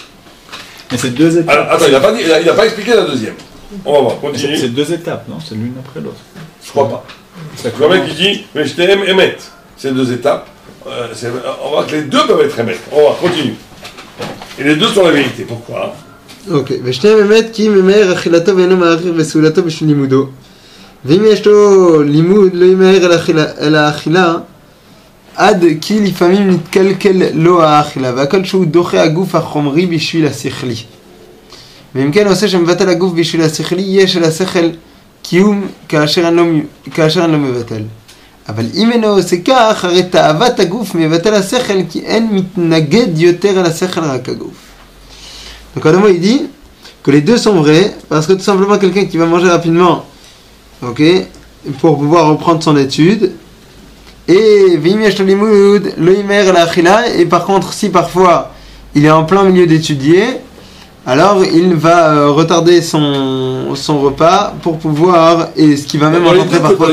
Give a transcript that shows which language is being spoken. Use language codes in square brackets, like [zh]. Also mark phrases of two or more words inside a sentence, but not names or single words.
[fr] Mais c'est deux étapes. Alors, attends, il n'a pas expliqué la deuxième. On va voir, continue. C'est deux étapes, non? C'est l'une après l'autre. Je crois pas. Le mec qui dit, mais je t'aime, émet. C'est deux étapes. On voit que les deux peuvent être émettre. On va, continue. Et les deux sont la vérité. Pourquoi? [he] אוקיי, ושניהם אמת כי ממהר אכילתו ואינו מעריך בסעולתו בשביל לימודו. ואם יש לו לימוד לא ימהר אל האכילה עד כי לפעמים נתקלקל לו האכילה והכל שהוא דוחה הגוף החומרי בשביל השכלי. ואם כן עושה שמבטל הגוף בשביל השכלי יש אל השכל קיום כאשר אינו מבטל. אבל אם אינו עושה כך הרי תאוות הגוף מבטל השכל כי אין מתנגד יותר על השכל רק הגוף. [fr] Donc Adamo il dit que les deux sont vrais parce que tout simplement quelqu'un qui va manger rapidement, ok, pour pouvoir reprendre son étude, et et par contre si parfois il est en plein milieu d'étudier, alors il va retarder son repas pour pouvoir, et ce qui va même engendrer parfois